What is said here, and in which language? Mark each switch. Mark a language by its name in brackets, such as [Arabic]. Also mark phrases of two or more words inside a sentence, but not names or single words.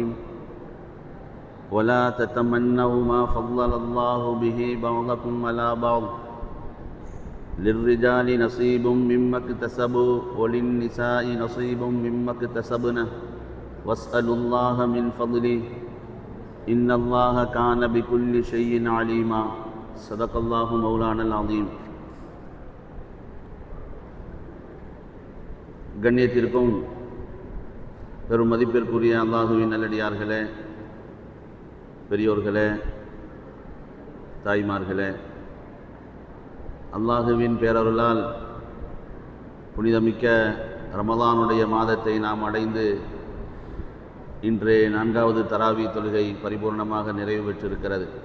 [Arabic] ولا تتمنوا ما فضل الله به بعضكم على بعض، للرجال نصيب مما اكتسبوا وللنساء نصيب مما اكتسبن واسألوا الله من فضله إن الله كان بكل شيء عليما. صدق الله مولانا العظيم. [Tamil] கண்ணியத்திற்கும் பெரும் மதிப்பிற்குரிய அல்லாஹுவின் நல்லடியார்களே, பெரியோர்களே, தாய்மார்களே, அல்லாஹுவின் பேரருளால் புனிதமிக்க ரமலானுடைய மாதத்தை நாம் அடைந்து இன்று 4வது தராவி தொழுகை பரிபூர்ணமாக நிறைவு பெற்றிருக்கிறது.